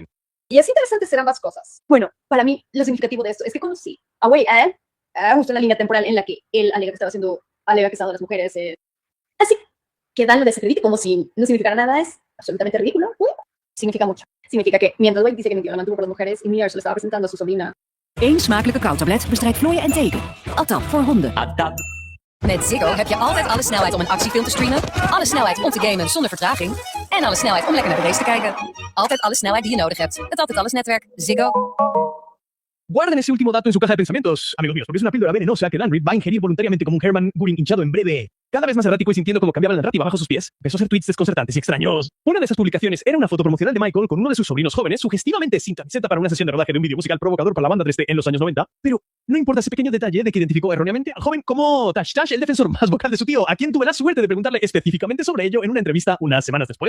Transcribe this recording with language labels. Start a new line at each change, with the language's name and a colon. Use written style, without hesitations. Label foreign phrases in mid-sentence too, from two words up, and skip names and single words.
Spanish: Y es interesante ser ambas cosas. Bueno, para mí lo significativo de esto es que conocí a Wei An justo en la línea temporal en la que él alega que estaba las mujeres. Así que Dan lo desacredite como si no significara nada es absolutamente ridículo. Significa mucho. Significa que mientras Wade dice que la mantuvo por las mujeres y Mia se lo estaba presentando a su sobrina.
Dutch: Eén smakelijke kauwtablet bestrijdt vlooien en teken. Atap voor honden. Met Ziggo heb je altijd alle snelheid om een actiefilm te streamen, alle snelheid om te gamen zonder vertraging en alle snelheid om lekker naar de race te kijken. Altijd alle snelheid die je nodig hebt. Het Altijd Alles netwerk. Ziggo.
Spanish: Guarden ese último dato en su caja de pensamientos, amigos míos, porque es una píldora venenosa que Dan Reed va a ingerir voluntariamente como un Hermann Göring hinchado en breve. Cada vez más errático y sintiendo cómo cambiaba la narrativa bajo sus pies, empezó a hacer tweets desconcertantes y extraños. Una de esas publicaciones era una foto promocional de Michael con uno de sus sobrinos jóvenes, sugestivamente sin camiseta para una sesión de rodaje de un vídeo musical provocador para la banda 3D en los años 90, pero no importa ese pequeño detalle de que identificó erróneamente al joven como Tash Tash, el defensor más vocal de su tío, a quien tuve la suerte de preguntarle específicamente sobre ello en una entrevista unas semanas después.